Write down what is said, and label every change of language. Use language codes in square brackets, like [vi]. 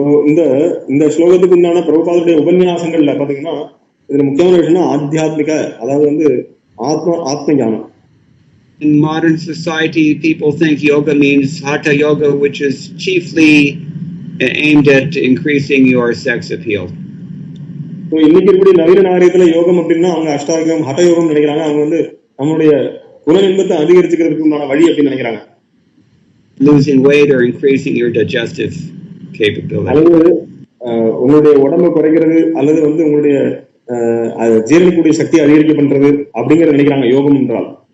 [ta] இந்த ஸ்லோகத்துக்கு உண்டான பிரபுபாதருடைய உபன்யாசங்கள்ல பாத்தீங்கன்னா இதுல முக்கியமான விஷயம் ஆத்தியாத்மிக, அதாவது வந்து ஆத்ம ஞானம். [en] In modern society, people think yoga means hatha yoga, which is chiefly aimed at increasing your sex appeal. [ta] இன்னைக்கு இப்படி நவீன நாகரிகத்துல யோகம் அப்படின்னா அவங்க அஷ்டாங்கம் ஹட யோகம் நினைக்கிறாங்க. அவங்க வந்து நம்மளுடைய குல இன்பத்தை அதிகரிச்சுக்கிறதுக்கு உண்டான வழி அப்படின்னு நினைக்கிறாங்க. [en] Losing weight or increasing your digestive capability. [ta] அல்லது உங்களுடைய உடம்பை குறைக்கிறது அல்லது வந்து உங்களுடைய ஜீரணிக்கூடிய சக்தி அதிகரிக்க பண்றது அப்படிங்கறத நினைக்கிறாங்க யோகம் என்றால்.